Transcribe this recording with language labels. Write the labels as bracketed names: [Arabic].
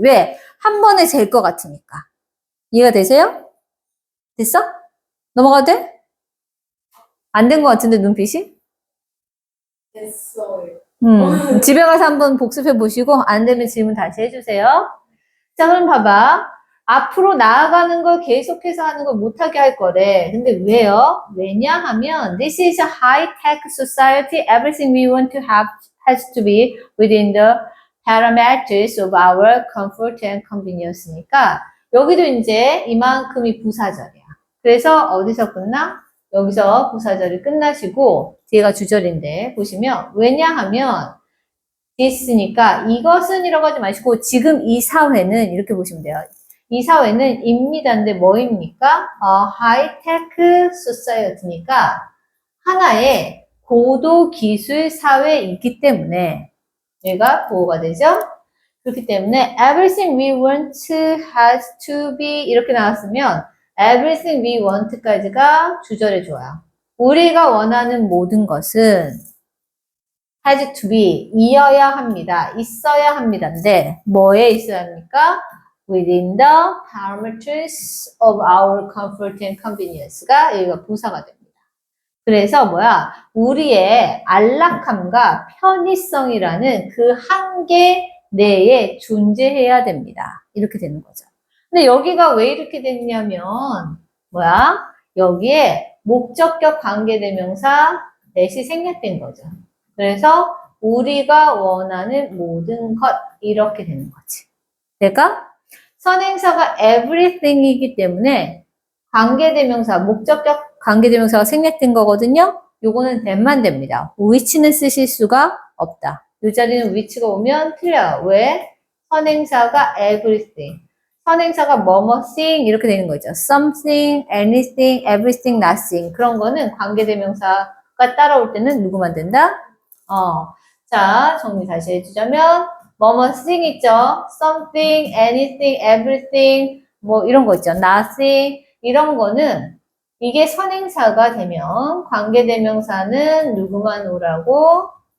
[Korean] 왜? 한 번에 될 것 같으니까. 이해가 되세요? 됐어? 넘어가도 돼? 안 된 것 같은데, 눈빛이? 됐어요. 집에 가서 한번 복습해 보시고, 안 되면 질문 다시 해주세요. 자, 그럼 봐봐. 앞으로 나아가는 걸 계속해서 하는 걸 못하게 할 거래. 근데 왜요? 왜냐하면, [English] this is a high-tech society. Everything we want to have has to be within the parameters of our comfort and convenience니까, [Korean] 여기도 이제 이만큼이 부사절이야. 그래서 어디서 끝나? 여기서 부사절이 끝나시고 뒤에가 주절인데 보시면 왜냐하면 this니까 이것은 이라고 하지 마시고 지금 이 사회는 이렇게 보시면 돼요. 이 사회는 입니다인데 뭐입니까? high-tech society니까 하나의 고도 기술 사회이기 때문에 얘가 보호가 되죠. 그렇기 때문에 [English] everything we want has to be [Korean] 이렇게 나왔으면 [English] everything we want까지가 [Korean] 주절에 좋아요. 우리가 원하는 모든 것은 [English] has to be [Korean] 이어야 합니다. 있어야 합니다인데 뭐에 있어야 합니까? [English] within the parameters of our comfort and convenience가 [Korean] 여기가 부사가 됩니다. 그래서 뭐야? 우리의 안락함과 편의성이라는 그 한계 내에 존재해야 됩니다. 이렇게 되는 거죠. 근데 여기가 왜 이렇게 됐냐면 뭐야? 여기에 목적격 관계대명사 넷이 생략된 거죠. 그래서 우리가 원하는 모든 것 이렇게 되는 거지. 될까? 선행사가 everything이기 때문에 관계대명사, 목적격 관계대명사가 생략된 거거든요. 요거는 된만 됩니다. which는 쓰실 수가 없다. 이 자리는 which가 오면 틀려요. 왜? 선행사가 everything. 선행사가 뭐뭐thing 이렇게 되는 거죠. [English] something, anything, everything, nothing. [Korean] 그런 거는 관계대명사가 따라올 때는 누구만 된다? 자, 정리 다시 해주자면 뭐뭐thing 있죠. something, anything, everything 뭐 이런 거 있죠. nothing 이런 거는 이게 선행사가 되면 관계대명사는 누구만 오라고?